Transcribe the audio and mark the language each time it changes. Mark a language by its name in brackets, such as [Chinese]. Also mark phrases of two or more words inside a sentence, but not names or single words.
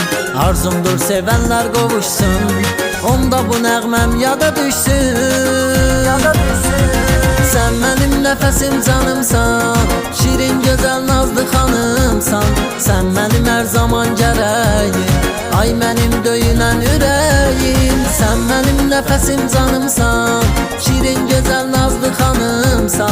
[Azerbaijani] Arzumdur sevənlər qovuşsun, onda bu nəğməm yada düşsün. [Turkish] Sen benim nefesim canımsan, şirin güzel nazlı hanımsan. Sen benim her zaman gərəyim, ay benim döyünən ürəyim. Sen benim nefesim canımsan, şirin güzel nazlı hanımsan.